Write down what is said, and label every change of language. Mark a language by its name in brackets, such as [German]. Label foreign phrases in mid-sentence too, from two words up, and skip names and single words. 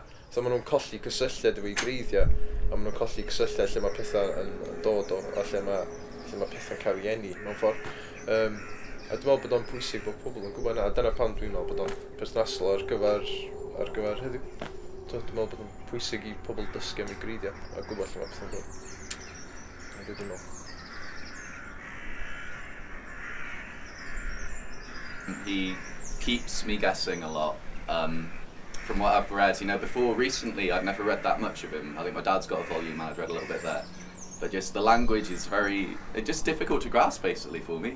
[Welsh] So maen nhw'n colli cysylltiad efo'i greiddiau, a maen nhw'n colli cysylltiad lle mae pethau yn dod o, a lle mae pethau'n cael ei eni mewn ffordd. A dwi'n meddwl bod o'n pwysig bod pobl yn gwybod yna, a dyna pan dwi'n meddwl bod o'n perthnasol ar gyfer heddiw. Dwi'n meddwl bod o'n pwysig i pobl dysgu am ei greiddiau a gwybod lle mae pethau'n dod. [English] He keeps me guessing a lot. From what I've read, before recently I'd never read that much of him. I think my dad's got a volume and I'd read a little bit there. But just the language is just difficult to grasp basically for me.